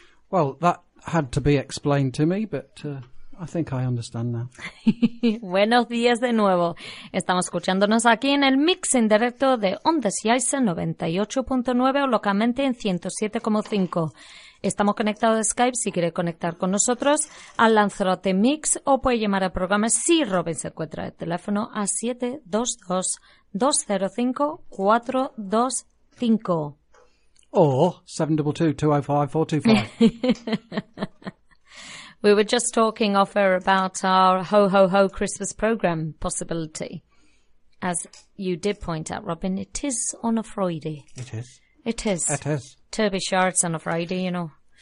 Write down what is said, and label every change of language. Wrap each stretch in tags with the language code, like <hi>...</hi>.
<en>Well, that had to be explained to me, but I think I understand now.</en> <es>Buenos días de nuevo. Estamos escuchándonos aquí en el mix en directo de Ondas Yaisa 98.9 o localmente en 107.5. Estamos conectados a Skype, si quiere conectar con nosotros, al Lanzarote Mix o puede llamar al programa si Robin se encuentra el teléfono a 722-205-425.</es> <en>Or 722-205-425. We were just talking off air about our Ho Ho Ho Christmas program possibility. As you did point out, Robin, it is on a Friday. It is. Turby Shards on a Friday, you know.</en>